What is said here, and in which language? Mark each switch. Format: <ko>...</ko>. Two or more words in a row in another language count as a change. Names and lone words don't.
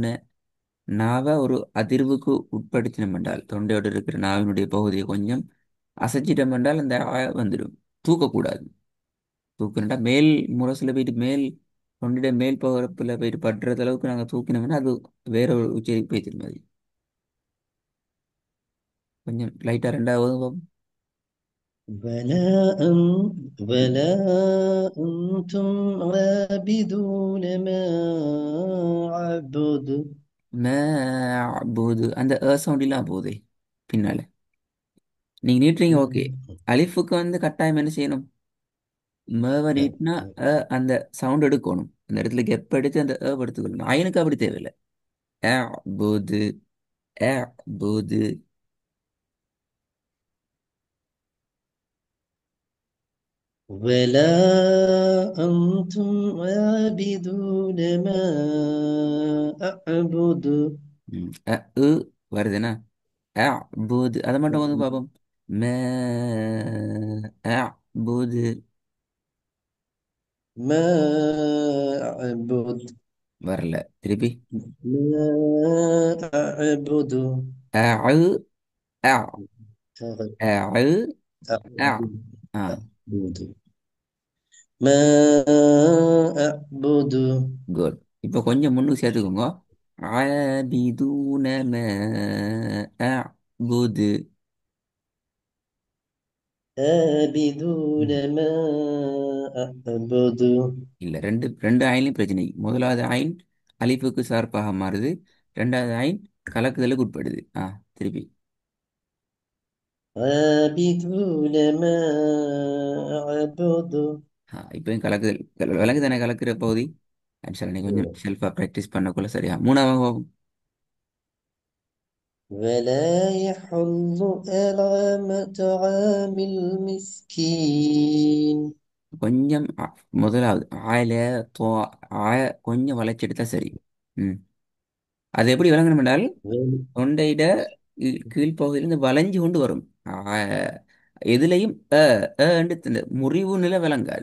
<ta>நாவை ஒரு அதிர்வுக்கு உட்படுத்தினோம் என்றால் தொண்டையோடு இருக்கிற நாவினுடைய பகுதியை கொஞ்சம் அசைச்சிட்டோம் என்றால் அந்த ஆ வந்துடும். தூக்கக்கூடாது. தூக்குனட்டா மேல் முரசில் போயிட்டு மேல் தொண்டையுடைய மேல் பகுதியில் போயிட்டு படுறது அளவுக்கு நாங்கள் தூக்கினோம்னா அது வேற ஒரு உச்சரிப்பு பேசுற மாதிரி. கொஞ்சம் லைட்டாக ரெண்டாவது பார்ப்போம்.</ta> <ar>ولا أنتم عابدون ما أعبد.</ar> <ta>போது அந்த சவுண்ட் இல்லாம போகுதே பின்னால. நீங்க நீட்டுறீங்க ஓகே. அலிஃபுக்கு வந்து கட்டாயம் என்ன செய்யணும், மேவ நீட்டினா அந்த சவுண்ட் எடுக்கணும். அந்த இடத்துல கெப் எடுத்து அந்த எடுத்துக்கணும். அயனுக்கு அப்படி தேவையில்லை. அ போது அ போது.</ta> <ar>ولا أنتم عابدون ما أعبد.</ar> <ta>உ வருதுன்னா அ போது அதை மட்டும் வந்து பார்ப்போம். மே போது</ta> <ar>ما أعبد.</ar> <ta>வரல. திருப்பி</ta> <ar>ما أعبد. அ அ أعبد. அ அ أعبد. ஆ أعبد. ما أعبد</ar> <ta>குட். இப்போ கொஞ்சம் முன்னுக்கு சேர்த்துக்கோங்க.</ta> <ar>عابدون ما أعبد. عابدون ما أعبد</ar> <ta>இல்லை, ரெண்டு ரெண்டு ஆயிலையும் பிரச்சனை. முதலாவது ஆயின் அலிஃபுக்கு சார்பாக மாறுது. ரெண்டாவது ஆயின் கலக்குதலுக்கு உட்படுது. திருப்பி.</ta> <ar>عابدون ما أعبد</ar> <ta>இப்பயும் கலக்குதல் விலங்கு தானே கலக்கிற பகுதி. ஆன்சர் நீ கொஞ்சம் செல்ஃபாக ப்ராக்டிஸ் பண்ணக்குள்ள சரியா. மூணாவது</ta> <ar>ولا يحض على طعام المسكين</ar> <ta>கொஞ்சம் முதலாவது ஆயில தோ ஆ கொஞ்சம் வளைச்செடுத்தா சரி. ம் அது எப்படி விளங்கணும் என்றால் தொண்டையிட கீழ்ப்பகுதியிலிருந்து வளைஞ்சு கொண்டு வரும். ஆ, எதுலையும் என்று இந்த முறிவு நிலை விளங்காது.</ta>